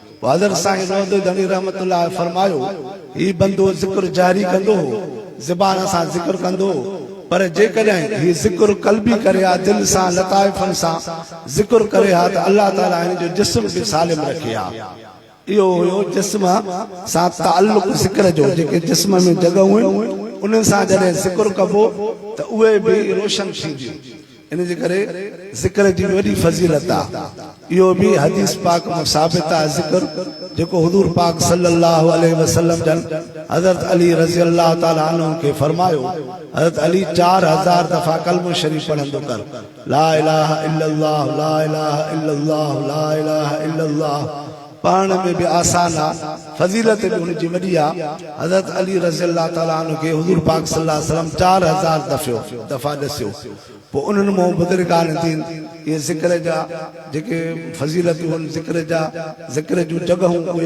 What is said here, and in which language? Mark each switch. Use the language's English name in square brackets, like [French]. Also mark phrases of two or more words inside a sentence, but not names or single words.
[Sindhi] हज़रत साईं रोज़ धनी रहमतुल्लाह फरमायो ही बंदो ज़िक्र जारी कंदो ज़बान सां ज़िक्र कंदो पर जेकॾहिं ही ज़िक्र कल्बी करे हा दिल सां लताइफ़न सां ज़िक्र करे हा त अल्लाह ताला हिन जो जिस्म बि सालिम रखे हा इहो हुयो जिस्म सां ताल्लुक़ ज़िक्र जो जेके जिस्म में जॻहियूं आहिनि उन्हनि सां जॾहिं ज़िक्र कबो त उहे बि रोशन थींदियूं इन जे करे ज़िक्र जी वॾी फज़ीलत आहे इहो बि हदीस पाक में साबित आहे ज़िक्र जेको हुज़ूर पाक [Arabic] صلى الله عليه وسلم [Sindhi] जन हज़रत अली [Arabic] رضي الله تعالى عنه [Sindhi] खे फरमायो हज़रत अली 4000 दफ़ा कलमो शरीफ पढ़ंदो कर [Arabic] لا إله إلا الله لا إله إلا الله لا إله إلا الله [Sindhi] पढ़ण में भी आसान आहे फज़ीलत भी उनजी वॾी आहे हज़रत अली [Arabic] رضي الله تعالى عنه [Sindhi] खे हुज़ूर पाक [Arabic] صلى الله عليه وسلم [Sindhi] 4000 दफ़ा ॾसियो पोइ उन्हनि मां बुज़ुर्गान दीन ये ज़िक्र जा जेके फज़ीलतूं आहिनि ज़िक्र जूं जॻहियूं उहे